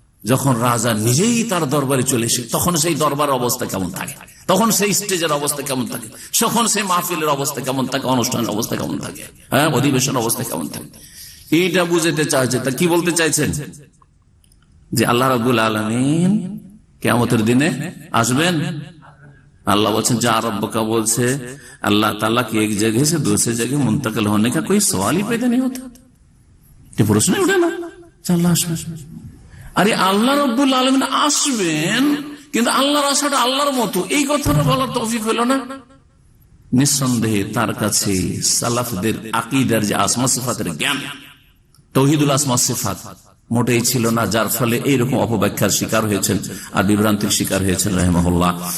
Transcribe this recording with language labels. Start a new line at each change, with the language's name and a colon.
Bangla: যখন রাজা নিজেই তার দরবারে চলে এসে, তখন সেই দরবার অবস্থা কেমন থাকে, তখন সেই স্টেজের অবস্থা কেমন থাকে, তখন সেই মাহফিলের অবস্থা কেমন থাকে, অনুষ্ঠানের অবস্থা কেমন থাকে, অধিবেশন অবস্থা কেমন থাকে, এইটা বুঝতে চাইছে। তা কি বলতে চাইছেন? যে আল্লাহ রাব্বুল আলামিন কিয়ামতের দিনে আসবেন,
Hindi: अल्लाह बच्चन जा रब्बका বলছে अल्लाह ताला की एक जगह से दूसरे जगह मुंतकिल होने का कोई सवाल ही पैदा नहीं होता।
Bangla: ये प्रश्न उठे ना আল্লাহ আসবেন। আরে আল্লাহ রব্বুল আলামিন আসবেন, কিন্তু আল্লাহর আশাটা আল্লাহর মতো, এই কথাটা বলার তৌফিক হলো না। নিঃসন্দেহে তার কাছে সালাফদের আকীদার যে আসমা সিফাতের জ্ঞান, তাওহীদুল আসমা সিফাত মোটেই ছিল না, যার ফলে এইরকম অপব্যাখ্যার শিকার হয়েছেন আর বিভ্রান্তির শিকার হয়েছেন রাহিমাহুল্লাহ।